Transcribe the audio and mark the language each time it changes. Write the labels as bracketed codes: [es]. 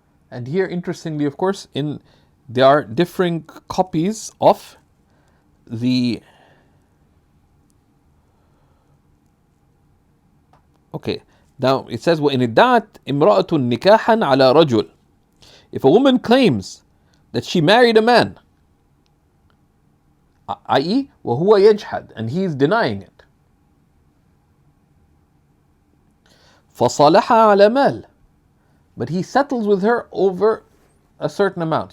[en] And here, interestingly, of course, there are differing copies of the. Okay, now it says [ar] وَإِنِ ادَّعَتْ إِمْرَأَةٌ نِكَاحًا عَلَى رَجُلٍ. [en] If a woman claims that she married a man, i.e. [ar] وَهُوَ يَجْحَدْ, [en] and he is denying it, [ar] فَصَالَحَ عَلَى مَالٍ, [en] but he settles with her over a certain amount.